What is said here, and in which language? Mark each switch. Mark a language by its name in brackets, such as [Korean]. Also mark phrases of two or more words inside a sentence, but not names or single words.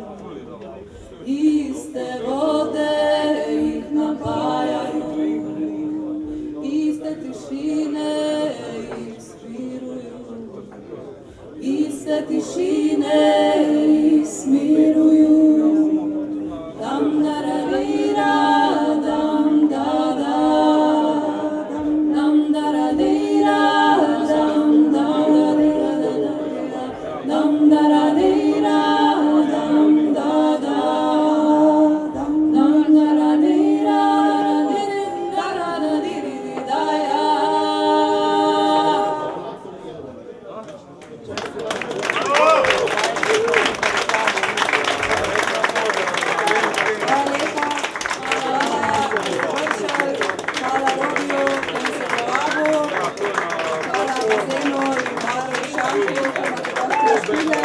[Serbian] iste vode ih napajaju, iste tišine ih smiruju, iste tišine ih smiruju, dam da radeira, dam da da, dam da radeira, dam da rira, dam da radeira, dam da da, dam da radeira, da da ya. [Slovenian] Hvala lepa, hvala Vršel, hvala Robiju, ki se povabil, hvala Bazenu in Maru Šanku, ki imate dosti gostile.